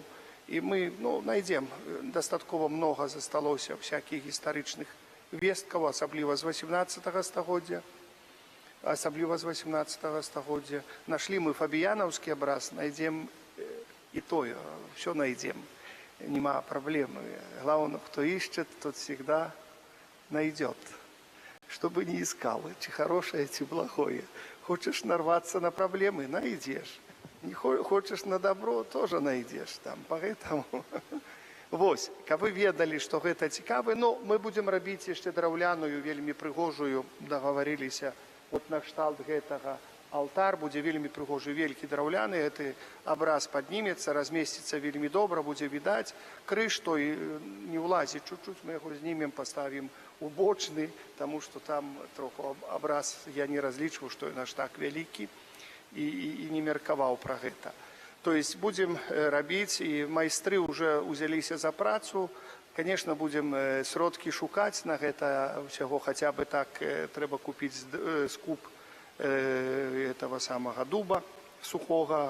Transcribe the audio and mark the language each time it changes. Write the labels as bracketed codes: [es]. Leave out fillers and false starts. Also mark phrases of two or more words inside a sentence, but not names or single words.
[be] І мы найдзем, дастаткова многа засталося всякіх гістарычных весткаў, асабліва з 18 стагоддзя. Нашлі мы фабіянаўскі абраз, найдзем і тое, все найдзем. Нема праблемы. [ru] Главное, кто ищет, тот всегда найдет. Чтобы не искал, чи хорошее, чи плохое. Хочешь нарваться на проблемы, найдешь. Не хочешь на добро, тоже найдешь. Там, поэтому... [be] Вось, каб вы ведалі, што гэта цікавы, мы будзем рабіць яшчэ драўляную, вельмі прыгожую, дагаварыліся, от на кшталт гэтага алтар, будзе вельмі прыгожы, велькі драўляны, гэты абраз паднімецца, размесціцца вельмі добра, будзе відаць. Крыж той не ўлазіць, чуть-чуть мы яго знімем, паставім у бочны, таму што там троху абраз, я не разлічваў, што ён аж так вялікі, і не меркаваў пра гэта. [ru] То есть [be] будзем рабіць, і майстры ўжо ўзяліся за працу. Конечно, будзем сродкі шукаць на гэта ўсяго, хаця бы так трэба купіць скуп этого самага дуба сухога.